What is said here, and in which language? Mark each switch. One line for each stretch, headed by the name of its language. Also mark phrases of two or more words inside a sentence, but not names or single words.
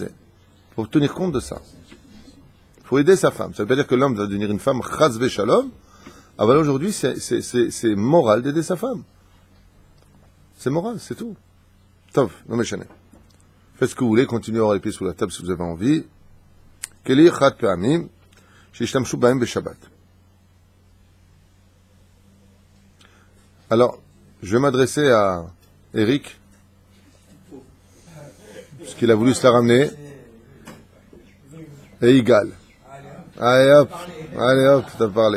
French: Il faut tenir compte de ça. Il faut aider sa femme. Ça veut pas dire que l'homme va devenir une femme
Hebrew: חס ושלום.
French: Ah, voilà, aujourd'hui, c'est moral d'aider sa femme. C'est moral, c'est tout. Tov, non mais chané. Faites ce que vous voulez, continuez à avoir les pieds sous la table si vous avez envie.
Hebrew: כלי חט פעמים, שישתמשו בהם בשבת.
French: Alors, je vais m'adresser à Eric, parce qu'il a voulu se la ramener, et Igal. Allez hop, t'as parlé.